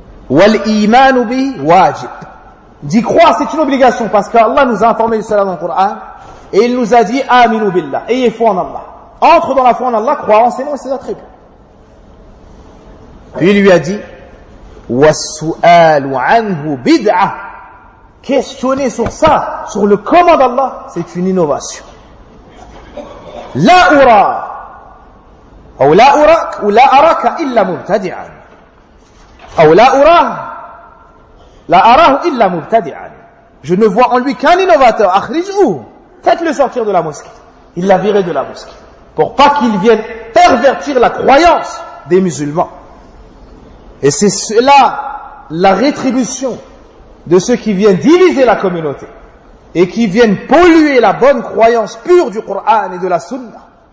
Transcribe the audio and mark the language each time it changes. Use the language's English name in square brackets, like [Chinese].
[Arabic] وَالْإِيمَانُ بِهِ وَاجِبٌ [French] D'y croire, c'est une obligation, parce qu'Allah nous a informé du salam dans le Coran, et il nous a dit, [Arabic] آمِنُوا بِاللَّهِ [French] Ayez foi en Allah. Entre dans la foi en Allah, crois en ses noms et ses attributs. Puis il lui a dit, [Arabic] وَالسُّؤَالُ عَنْهُ بِدْعَةٌ [French] Questionner sur ça, sur le comment d'Allah, c'est une innovation. [Arabic] لَا أُرَى أَوْ لَا أُرَكَ أَوْ لَا أَرَكَ إِلَّا مُبْتَدِعًا [French] Je ne vois en lui qu'un innovateur. Faites-le sortir de la mosquée. Il l'a viré de la mosquée. Pour pas qu'il vienne pervertir la croyance des musulmans. Et c'est cela, la rétribution de ceux qui viennent diviser la communauté. Et qui viennent polluer la bonne croyance pure du Coran et de la Sunna.